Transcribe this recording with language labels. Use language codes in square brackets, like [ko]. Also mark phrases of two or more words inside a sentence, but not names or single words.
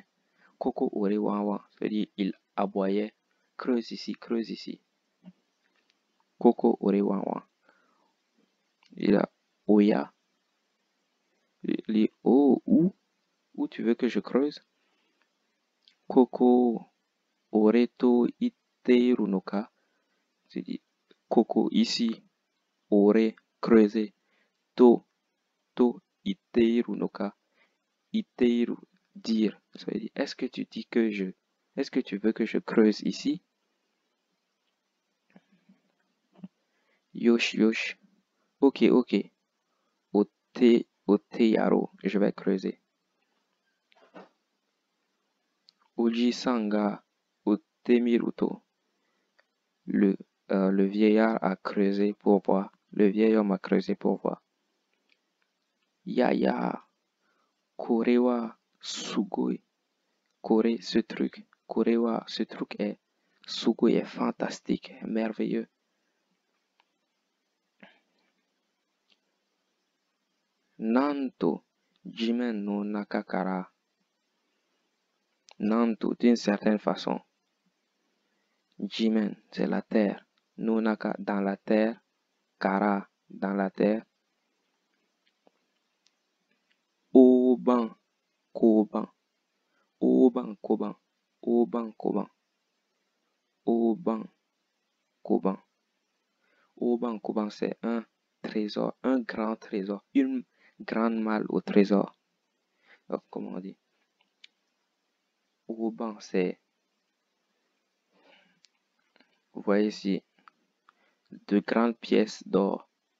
[ja] ここ掘れワン, [fr] c'est-à-dire il aboyait, creuse ici. [ja] ここ掘れワン. [fr] Il a oya. Il dit oh, où tu veux que je creuse? [ja] ここ掘れと言っているのか, [fr] c'est-à-dire Koko ici, ore creuser, [ja] と言っているのか, [fr] iteiru dire, ça veut dire est-ce que tu veux que je creuse ici? Yosh, ok, [ja] 掘ってやろう, [fr] je vais creuser. [ja] お爺さんが掘ってみると, [fr] Le vieillard a creusé pour voir. Le vieil homme a creusé pour voir. [ja] やや、これはすごい. [fr] Kore, ce truc. Korewa, ce truc est. Sugoi est fantastique, merveilleux. [ja] なんと、地面の中から. Nanto, [fr] d'une certaine façon. Jimen, c'est la terre. Nonaka, dans la terre. Kara, dans la terre. [ja] 大判、小判. 大判、小判。大判、小判. 大判、小判. 大判、小判, [fr] c'est un trésor, un grand trésor, une grande malle au trésor. Alors, comment on dit? Oban, c'est, vous voyez ici, de grandes pièces d'or.